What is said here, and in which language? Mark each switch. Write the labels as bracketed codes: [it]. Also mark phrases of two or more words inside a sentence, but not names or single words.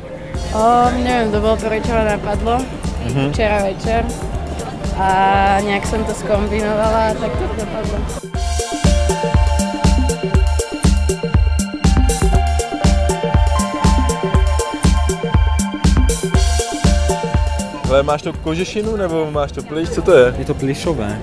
[sk] Neviem, to bolo prvé, čo ma napadlo včera večer a nejak som to skombinovala a tak to dopadlo. [cs] Ale máš to kožešinu nebo máš to plyš? Co to je? [sk] Je to plyšové.